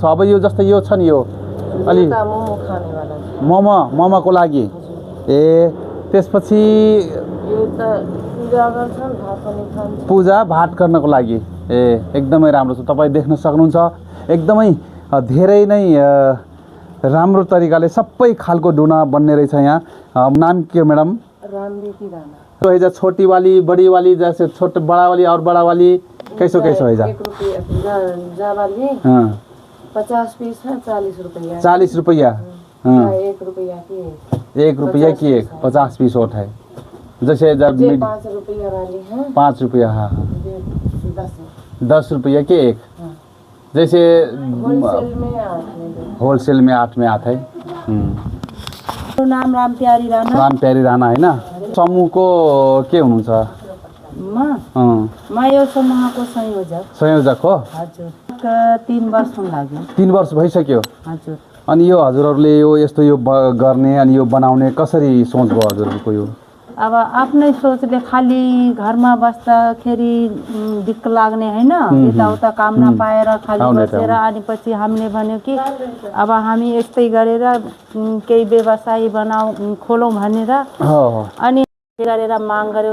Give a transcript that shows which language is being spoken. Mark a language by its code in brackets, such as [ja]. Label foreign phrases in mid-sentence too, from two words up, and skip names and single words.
[ne] अब यो जस्तै यो छ नि यो अलि मोमो खाने वाला मोमोको लागि। ए त्यसपछि यो त पूजा भात गर्नको लागि। ए एकदमै राम्रो छ। तपाई देख्न सक्नुहुन्छ एकदमै धेरै नै राम्रो तरिकाले सबै खालको डुना बन्ने रहेछ। यहाँ नाम के मैडम? रामदेवी राणा। [hi] तो है छोटी वाली, बड़ी वाली, जैसे छोटे बड़ा वाली और बड़ा वाली कैसो है? 1 रुपया वाली 50 पीस है 40 रुपया। 40 रुपया। 1 रुपया की 1 रुपया की एक 50 पीस होट है। जैसे 5 रुपया वाली है 5 रुपया। हाँ 10 रुपया की एक। जैसे होलसेल में 8 में आता है। नाम राम प्यारी राणा है ना? [ne] समूहको के हुनुहुन्छ? म यो समूहको संयोजक हो। हजुर 3 वर्ष लाग्यो। 3 वर्ष भइसक्यो। हजुर। अनि यो हजुरहरूले यो यस्तो यो गर्ने अनि यो बनाउने कसरी सोच भयो हजुरहरूको? यो अब आफ्नै सोचले खाली घरमा बस्दाखेरि दिक्क लाग्ने हैन, यताउता काम नपाएर खाली बसेर अनि पछि हामीले भन्यो कि अब हामी यस्तै गरेर केही व्यवसाय खोलौं भनेर अनि गरेर माग गर्यो।